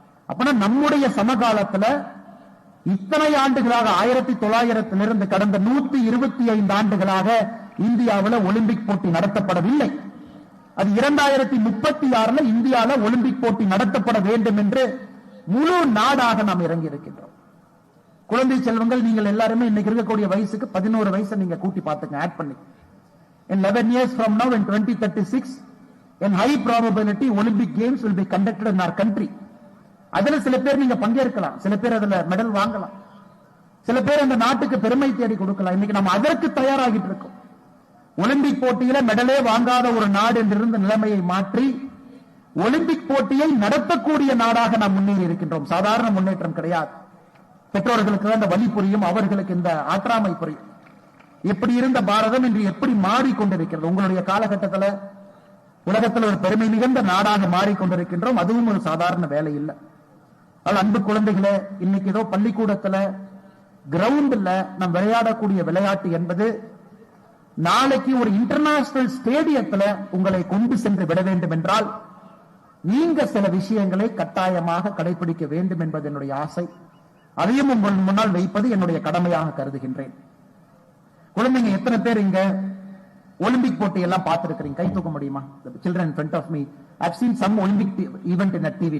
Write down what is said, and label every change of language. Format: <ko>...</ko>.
<ta>அப்பனா நம்முடைய சமகாலத்தில் இத்தனை ஆண்டுகளாக 1900 கடந்த 125 ஆண்டுகளாக இந்தியாவில் ஒலிம்பிக் போட்டி நடத்தப்படவில்லை. அது 2036 இந்தியாவில் ஒலிம்பிக் போட்டி நடத்தப்பட வேண்டும் என்று முழு நாடாக நாம் இறங்கி இருக்கின்றோம். குழந்தை செல்வங்கள், நீங்கள் எல்லாருமே இன்னைக்கு இருக்கக்கூடிய வயசுக்கு 11 வயசை நீங்க கூட்டி பார்த்துங்க, ஆட் பண்ணி.</ta> <en>In 11 years from now, in 2036, in high probability Olympic Games will be conducted in our country.</en> <ta>அதுல சில பேர் நீங்க பங்கேற்கலாம், சில பேர் அதுல மெடல் வாங்கலாம், சில பேர் அந்த நாட்டுக்கு பெருமை தேடி கொடுக்கலாம். இன்னைக்கு நம்ம அதற்கு தயாராகிட்டு இருக்கோம். ஒலிம்பிக் போட்டியில மெடலே வாங்காத ஒரு நாடு என்றிருந்த நிலைமையை மாற்றி ஒலிம்பிக் போட்டியை நடத்தக்கூடிய நாடாக நாம் முன்னேறி இருக்கின்றோம். சாதாரண முன்னேற்றம் கிடையாது. பெற்றோர்களுக்கு அந்த வழி புரியும், அவர்களுக்கு இந்த ஆற்றாமை புரியும். எப்படி இருந்த பாரதம் இன்று எப்படி மாறிக்கொண்டிருக்கிறது. உங்களுடைய காலகட்டத்தில் உலகத்தில் ஒரு பெருமை மிகுந்த நாடாக மாறிக்கொண்டிருக்கின்றோம். அதுவும் ஒரு சாதாரண வேலை இல்லை. அன்பு குழந்தைகளே, இன்னைக்கு ஏதோ பள்ளிக்கூடத்தில் கிரவுண்ட்ல நாம் விளையாடக்கூடிய விளையாட்டு என்பது நாளைக்கு ஒரு இன்டர்நேஷனல் ஸ்டேடியத்தில் உங்களை கொண்டு சென்று விட வேண்டும் என்றால் நீங்க சில விஷயங்களை கட்டாயமாக கடைபிடிக்க வேண்டும் என்பது என்னுடைய ஆசை. அதையும் உங்கள் முன்னால் வைப்பது என்னுடைய கடமையாக கருதுகின்றேன். குழந்தைங்க எத்தனை பேர் இங்க ஒலிம்பிக் போட்டி எல்லாம் பார்த்திருக்கிறீங்க? கை தூக்க முடியுமா?</ta> <en>Children in front of me, I've seen some Olympic event in a TV.</en>